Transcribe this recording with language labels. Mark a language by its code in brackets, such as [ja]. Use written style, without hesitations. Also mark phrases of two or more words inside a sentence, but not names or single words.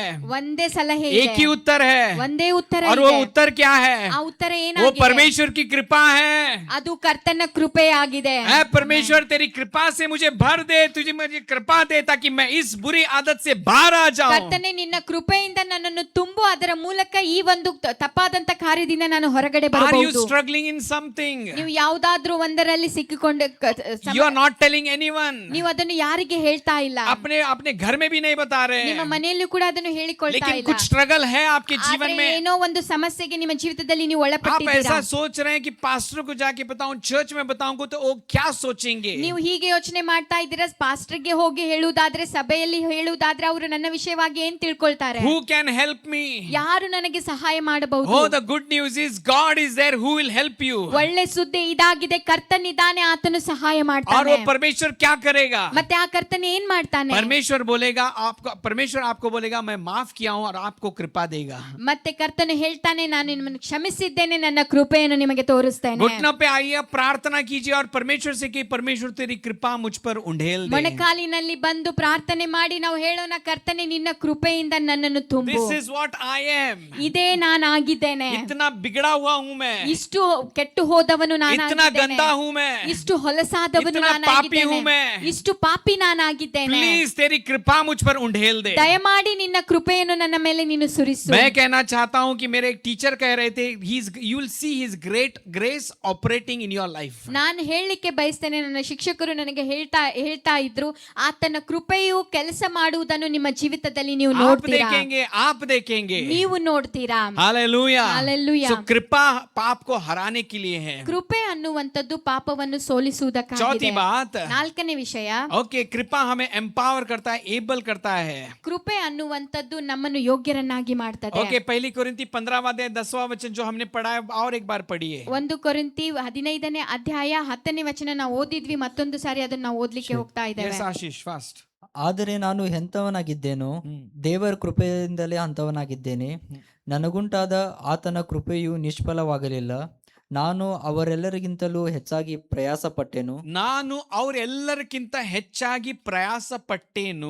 [kn] ಒಂದೇ ಸಲಹೆ [hi] एक ही [kn] ಇದೆ, [hi] उत्तर है। [kn] ಒಂದೇ ಉತ್ತರ [hi] और वो [kn] ಇದೆ. [hi] उत्तर क्या है? [kn] ಆ ಉತ್ತರ [hi] वो [kn] ಏನಾಗಿದೆ? [hi] परमेश्वर की कृपा है। [kn] ಅದು ಕರ್ತನ ಕೃಪೆ ಆಗಿದೆ. [hi] ऐ परमेश्वर तेरी कृपा से मुझे भर दे, तुझे मुझे कृपा दे ताकि मैं इस बुरी आदत से बाहर आ जाऊं। [kn] ಕರ್ತನೆ ನಿನ್ನ ಕೃಪೆಯಿಂದ ನನ್ನನ್ನು ತುಂಬು, ಅದರ ಮೂಲಕ ಈ ಒಂದು ತಪ್ಪಾದಂತ ಕಾರ್ಯದಿಂದ ನಾನು ಹೊರಗಡೆ [en] Are you [kn] ಬರಬಹುದು. [en] struggling in something? [kn] ನೀವು ಯಾವುದಾದ್ರೂ ಒಂದರಲ್ಲಿ ಸಿಕ್ಕಿಕೊಂಡು [en] You are not telling anyone. [kn] ನೀವು ಅದನ್ನು ಯಾರಿಗೆ ಹೇಳ್ತಾ ಇಲ್ಲ, [hi] अपने घर में भी नहीं बता रहे [kn] ನಿಮ್ಮ [hi] हैं, [kn] ಮನೆಯಲ್ಲೂ ಕೂಡ ಅದನ್ನು ಹೇಳಿಕೊಳ್ತಾ [hi] लेकिन [kn] ಇಲ್ಲ. [hi] कुछ स्ट्रगल है आपके जीवन [kn] ಆದ್ರೆ [hi] में। [kn] ಏನೋ ಒಂದು ಸಮಸ್ಯೆಗೆ ನಿಮ್ಮ ಜೀವಿತದಲ್ಲಿ ನೀವು [hi] आप [kn] ಒಳಪಟ್ಟಿದ್ದೀರಾ. [hi] ऐसा सोच रहे हैं कि पास्टर को जाके बताऊं, चर्च में बताऊं तो वो क्या सोचेंगे? [kn] ನೀವು ಹೀಗೆ ಯೋಚನೆ ಮಾಡ್ತಾ ಇದ್ದೀರಾ, ಪಾಸ್ಟರ್ಗೆ ಹೋಗಿ ಹೇಳುವುದಾದ್ರೆ, ಸಭೆಯಲ್ಲಿ ಹೇಳುವುದಾದ್ರೆ ಅವರು ನನ್ನ ವಿಷಯವಾಗಿ ಏನ್ ತಿಳ್ಕೊಳ್ತಾರೆ, [en] Who can help me? [kn] ಯಾರು ನನಗೆ ಸಹಾಯ ಮಾಡಬಹುದು? [en] Oh, the good news is God is there who will help you. [kn] ಒಳ್ಳೆ ಸುದ್ದಿ ಇದಾಗಿದೆ, ಕರ್ತನಿದ್ದಾನೆ, ಆತನು ಸಹಾಯ [hi] और [kn] ಮಾಡ್ತಾನೆ. [hi] वो परमेश्वर क्या करेगा? [kn] ಮತ್ತೆ ಆ ಕರ್ತನ ಏನ್ ಮಾಡ್ತಾನೆ? [hi] परमेश्वर आपको बोलेगा मैं माफ किया हूं और आपको कृपा देगा। [kn] ಮತ್ತೆ ಕರ್ತನು ಹೇಳ್ತಾನೆ, ನಾನು ನಿಮ್ಮನ್ನು ಕ್ಷಮಿಸಿದ್ದೇನೆ, ನನ್ನ ಕೃಪೆಯನ್ನು ನಿಮಗೆ ತೋರಿಸ್ತೇನೆ. [hi] घुटनों पे आइए, प्रार्थना कीजिए और परमेश्वर से कि परमेश्वर तेरी कृपा मुझ पर उंडेल दे। [kn] ಮೊಣಕಾಲಿನಲ್ಲಿ ಬಂದು ಪ್ರಾರ್ಥನೆ ಮಾಡಿ ನಾವು ಹೇಳೋಣ, ಕರ್ತನೆ ನಿನ್ನ ಕೃಪೆಯಿಂದ ನನ್ನನ್ನು ತುಂಬು. [en] This is what I am. [kn] ಇದೇ ನಾನಾಗಿದ್ದೇನೆ. [hi] इतना बिगड़ा हुआ हूं मैं, [kn] ಇಷ್ಟು ಕೆಟ್ಟು ಹೋದವನು [hi] इतना [kn] ನಾನಾಗಿದ್ದೇನೆ, [hi] गंदा हूं मैं, [kn] ಇಷ್ಟು ಹೊಲಸಾದವನು [hi] इतना पापी हूं [kn] ನಾನಾಗಿದ್ದೇನೆ, [hi] मैं। [kn] ಇಷ್ಟು ಪಾಪಿ ನಾನಾಗಿದ್ದೇನೆ. [hi] प्लीज तेरी कृपा मुझ पर उंडेल दे। [kn] ದಯಮಾಡಿ ನಿನ್ನ ಕೃಪೆಯನ್ನು ನನ್ನ ಮೇಲೆ ನೀನು ಸುರಿಸು. [hi] मैं कहना चाहता हूं कि मेरे एक टीचर कह रहे थे, [en] you will see his great grace operating in your life. [kn] ನಾನು ಹೇಳಲಿಕ್ಕೆ ಬಯಸ್ತೇನೆ, ನನ್ನ ಶಿಕ್ಷಕರು ನನಗೆ ಹೇಳ್ತಾ ಇದ್ರು, ಆತನ ಕೃಪೆಯು ಕೆಲಸ ಮಾಡುವುದನ್ನು ನಿಮ್ಮ ಜೀವಿತದಲ್ಲಿ ನೀವು [hi] आप [kn] ನೋಡ್ತೀರಾ, [hi] आप देखेंगे [kn] ನೀವು ನೋಡ್ತೀರಾ. [hi] हालेलुया [en] Hallelujah. [hi] सो कृपा पाप को हराने के लिए है. [kn] ಕೃಪೆ ಅನ್ನುವಂಥದ್ದು ಪಾಪವನ್ನು [hi] चौथी [kn] ಸೋಲಿಸುವುದಕ್ಕಾಗಿದೆ. [hi] बात, [kn] ನಾಲ್ಕನೇ ವಿಷಯ, [hi] ओके कृपा हमें एम्पावर करता है, एबल करता है. [kn] ಕೃಪೆ ಅನ್ನುವಂಥದ್ದು ನಮ್ಮನ್ನು ಯೋಗ್ಯರನ್ನಾಗಿ ಮಾಡ್ತದೆ. [hi] ओके पहली कोरिन्थी 15वां अध्याय 10वां वचन जो हमने पढ़ा है और एक बार पढ़िए. [kn] 1 ಕೊರಿಂಥಿ 15ನೇ ಅಧ್ಯಾಯ 10ನೇ ವಚನ ನಾವು ಓದಿದ್ವಿ, ಮತ್ತೊಂದು ಸಾರಿ ಅದನ್ನ ನಾವು ಓದ್ಲಿಕ್ಕೆ ಹೋಗ್ತಾ ಇದ್ದೇವೆ. [en] Yes Ashish fast. [kn] ಆದರೆ ನಾನು ಎಂಥವನಾಗಿದ್ದೇನೋ ದೇವರ ಕೃಪೆಯಿಂದಲೇ ಅಂಥವನಾಗಿದ್ದೇನೆ. ನನಗುಂಟಾದ ಆತನ ಕೃಪೆಯು ನಿಷ್ಫಲವಾಗಲಿಲ್ಲ. ನಾನು ಅವರೆಲ್ಲರಿಗಿಂತಲೂ ಹೆಚ್ಚಾಗಿ ಪ್ರಯಾಸ ಪಟ್ಟೆನು. ನಾನು ಅವರೆಲ್ಲರಿಗಿಂತ ಹೆಚ್ಚಾಗಿ ಪ್ರಯಾಸ ಪಟ್ಟೇನು.